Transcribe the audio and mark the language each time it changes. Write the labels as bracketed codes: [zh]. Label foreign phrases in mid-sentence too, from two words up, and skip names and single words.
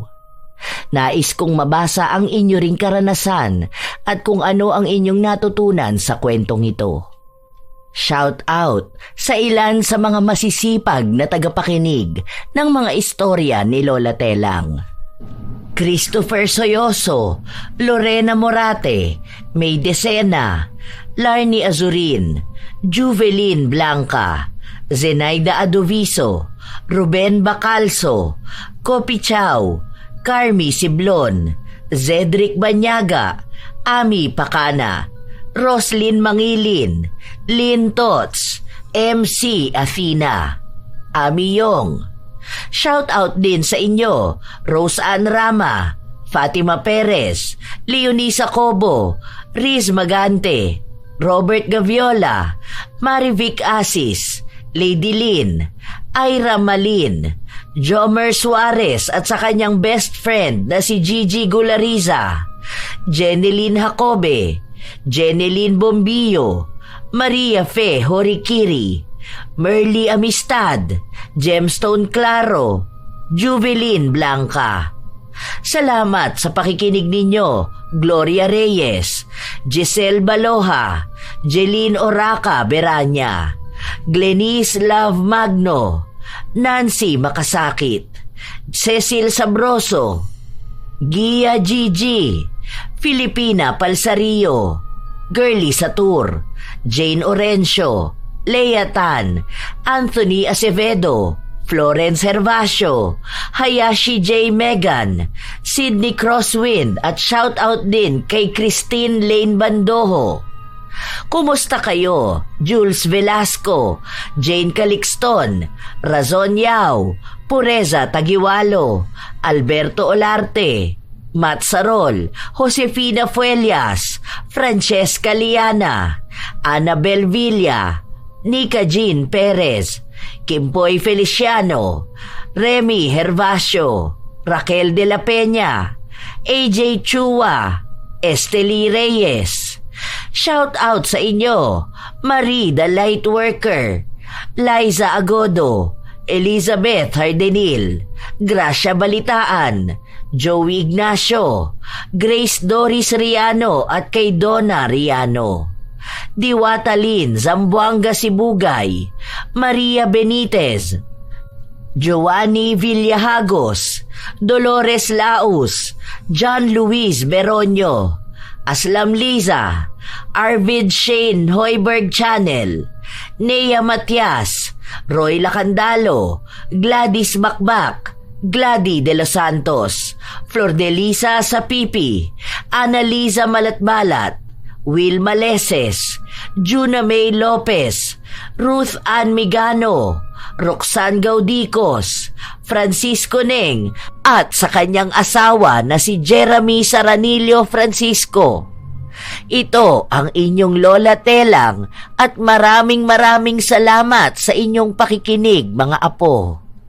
[tl] Nais kong mabasa ang inyo ring karanasan at kung ano ang inyong natutunan sa kwentong ito. [en] Shout out [tl] sa ilan sa mga masisipag na tagapakinig ng mga istorya ni Lola Telang. Christopher Soyoso, Lorena Morate, May Decena, Larny Azurin, Juvelin Blanca, Zenaida Adoviso, Ruben Bacalso, Kopi Chow, Carmi Siblon, Zedric Banyaga, Ami Pacana, Roslyn Mangilin, Lynn Tots, MC Athena, Ami Yong. [en] Shout out [tl] din sa inyo, Rose Ann Rama, Fatima Perez, Leonisa Cobo, Riz Magante, Robert Gaviola, Marivic Asis, Lady Lynn, Ira Malin, Jomer Suarez at sa kanyang [en] best friend [tl] na si Gigi Gulariza, Jeneline Jacobe, Jeneline Bombillo, Maria Fe Horikiri, Merly Amistad, Gemstone Claro, Juvelin Blanca. Salamat sa pakikinig ninyo, Gloria Reyes, Giselle Baloha, Jeline Oraca Beranya, Glenice Love Magno, Nancy Makasakit, Cecil Sabroso, Gia Gigi, Filipina Palsario, Girly Satur, Jane Orencio, Lea Tan, Anthony Acevedo, Florence Hervasio, Hayashi J. Megan, Sydney Crosswind at shoutout din kay Christine Lane Bandoho. Kumusta kayo? Jules Velasco, Jane Calixton, Razon Yao, Pureza Tagiwalo, Alberto Olarte, Matt Sarol, Josefina Fuelias, Francesca Liana, Annabel Villa, Nika Jean Perez, Kimpoy Feliciano, Remy Hervasio, Raquel de la Peña, AJ Chua, Esteli Reyes. [en] Shout out [tl] sa inyo, Marie the Lightworker, Liza Agodo, Elizabeth Hardenil, Gracia Balitaan, Joey Ignacio, Grace Doris Riano at kay Donna Riano, Diwata Lin Zamboanga Sibugay, Maria Benitez, Joanny Villahagos, Dolores Laus, John Luis Beronio, Aslam Liza, Arvid Shane Hoiberg Channel, Nea Matias, Roy Lacandalo, Gladys Bakbak, Glady de los Santos, Flor de Lisa Sapipi, Annalisa Malatbalat, Will Maleses, Juna May Lopez, Ruth Ann Migano, Roxanne Gaudicos, Francisco Neng at sa kanyang asawa na si Jeremy Saranillo Francisco. Ito ang inyong Lola Telang at maraming salamat sa inyong pakikinig mga apo.